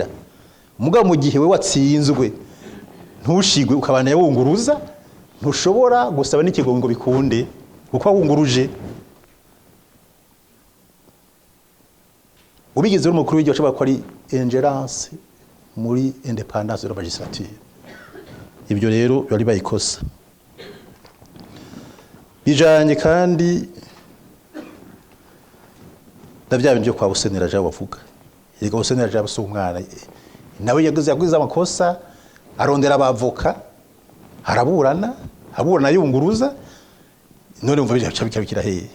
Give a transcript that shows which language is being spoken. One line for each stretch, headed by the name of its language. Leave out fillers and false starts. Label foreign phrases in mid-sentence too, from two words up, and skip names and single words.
Rundi: Mugabo mu gihe we watsinzwe ntushigwe ukabana yawunguruza, ntushobora gusaba n'ikigo ngo bikunde, kuko wunguruje. Ubigize umukuru w'igihugu ashobora ko ari ingerence muri
French: independance de la magistrature.
Rundi: Ibyo rero bari bayikosa. Bijanye kandi ndavyabinje byo kwa Busenera Jean bavuga. Yego Busenera Jean so umwana nawe yaguze amakosa, arondera abavoka, araburana yunguruza, none umva bikabikira hehe.